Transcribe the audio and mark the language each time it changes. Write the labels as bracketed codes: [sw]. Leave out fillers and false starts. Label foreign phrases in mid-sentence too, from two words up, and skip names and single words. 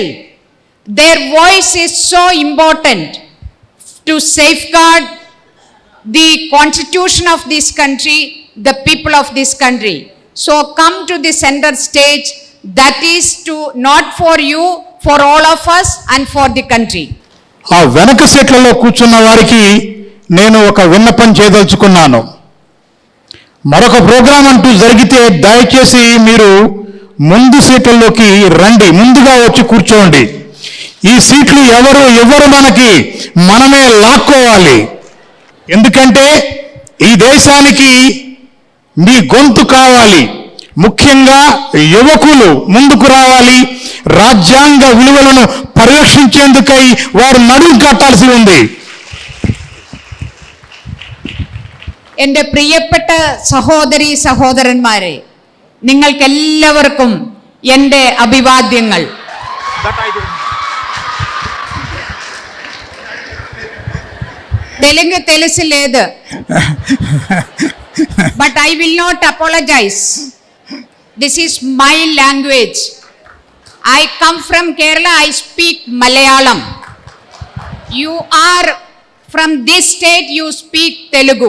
[en] Their voice is so important to safeguard the constitution of this country, the people of this country. So come to the center stage. That is to not for you, for all of us and for the country. [te] ఆ వెనక సీట్లలో కూర్చున్న వారికి నేను ఒక విన్నపం చేయదలుచుకున్నాను. మరొక ప్రోగ్రాం అంటూ జరిగితే దయచేసి మీరు ముందు సీట్లలోకి రండి, ముందుగా వచ్చి కూర్చోండి. ఈ సీట్లు ఎవరు మనకి, మనమే లాక్కోవాలి. ఎందుకంటే ఈ దేశానికి మీ గొంతు కావాలి. ముఖ్యంగా యువకులు ముందుకు రావాలి. రాజ్యాంగ విలువలను పరిరక్షించేందుకై వారు నడుం కట్టాల్సి ఉంది. [ml] എൻ്റെ പ്രിയപ്പെട്ട സഹോദരി സഹോദരന്മാരെ, നിങ്ങൾക്കെല്ലാവർക്കും എൻ്റെ അഭിവാദ്യങ്ങൾ. [te] తెలుగు తెలుసు లేదు, [en] but I will not apologize. This is my language. I come from Kerala. I speak Malayalam. You are from this state. You speak Telugu.